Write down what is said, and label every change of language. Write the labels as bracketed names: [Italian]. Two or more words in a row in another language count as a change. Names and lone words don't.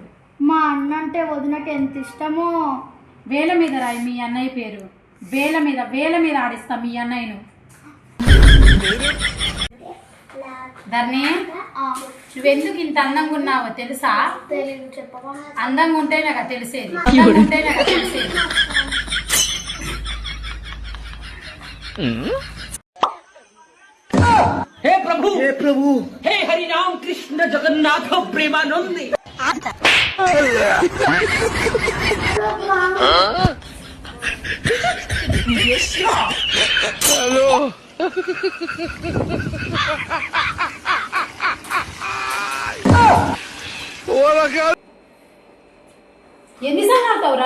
[Telugu] మా అన్న అంటే వదినకి ఎంత ఇష్టమో. వేల మీద రాయి మీ అన్నయ్య పేరు. వేల మీద ఆడిస్తా మీ అన్నయ్యను. ధర్ని, నువ్వెందుకు ఇంత అందంగా ఉన్నావో తెలుసా? అందంగా ఉంటే నాకు తెలిసేది. [Hindi] हे प्रभु हे हरि राम कृष्ण जगन्नाथ प्रेमानंद। हेलो [Telugu] ఎన్నిసార్లు ఆడతావురా?